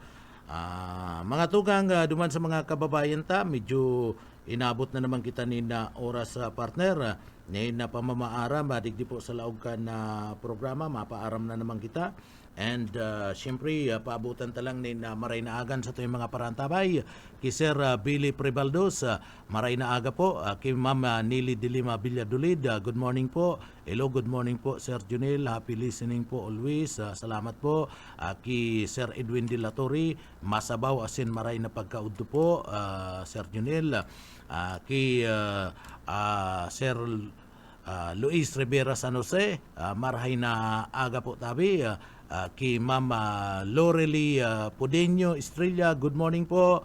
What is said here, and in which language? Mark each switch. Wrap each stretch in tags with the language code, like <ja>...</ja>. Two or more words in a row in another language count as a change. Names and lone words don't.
<bik>Mga tugang duman sa mga kababayan medyo inabot na naman kita ni na oras partner ngayon na pamamaaram digdi po sa laog kan programa mapaaram na naman kita And siyempre, paabutan talang ni maray na agan sa tuyong mga parantabay. Kay Sir Billy Prebaldos, maray na aga po. Kay Ma'am Nili Dilima Villadolid,</bik> <en>good morning</en> <bik>po.</bik> <en>Hello, good morning po Sir Junel. Happy listening po always.</en> <bik>Salamat po. Kay Sir Edwin De La Torre, masabaw asin maray na pagkaudto po, Sir Junel. Kay Sir Luis Rivera San Jose, marahay na aga po tabi. Kay Ma'am Lorely Pudeño Estrella,</bik> <en>good morning</en> <bik>po.</bik>